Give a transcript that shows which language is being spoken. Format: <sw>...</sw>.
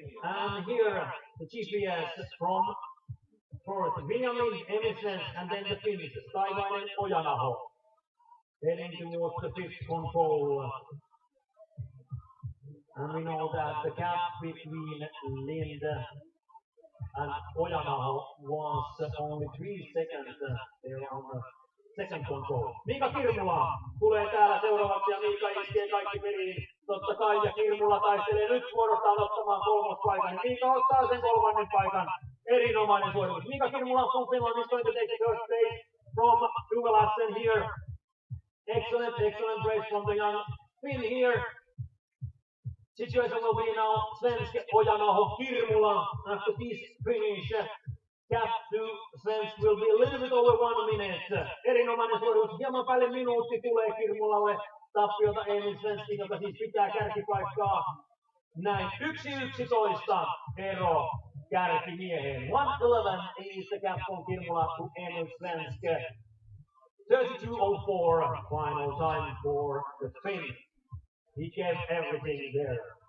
<en>And here the GPS from fourth, William Lind, Emil Svensk, and then the finish, Steivainen, Ojanaho. Heading towards the 5th control. And we know that the gap between Lind and Ojanaho was only 3 seconds there on the second control.</en> <fi>Mika Kirmula tulee täällä seuraavaksi, ja Mika iskee kaikki peliin. Totta kai, ja Kirmula taistelee nyt suorastaan ottamaan kolmospaikan. Mika ottaa sen 3. paikan. Erinomainen suoritus.</fi> <en>Mika Kirmula from Finland is going to take the first place from Tuulasen here. Excellent race from the young Finn here. Situation will be now Svensk, Ojanaho, Kirmula after this finish. Gap to Svensk will be a little bit over 1 minute.</en> <fi>Erinomainen suoritus. Hieman päälle minuutti tulee Kirmulalle. Tappiota Emil Svenskin, joka siis pitää kärkipaikkaa. Näin 1:11 ero kärkimieheen.</fi> <en>1:11 is the gap from Kirmula to Emil Svensk. 32:04 final time for the Finn. He gave everything there.</en>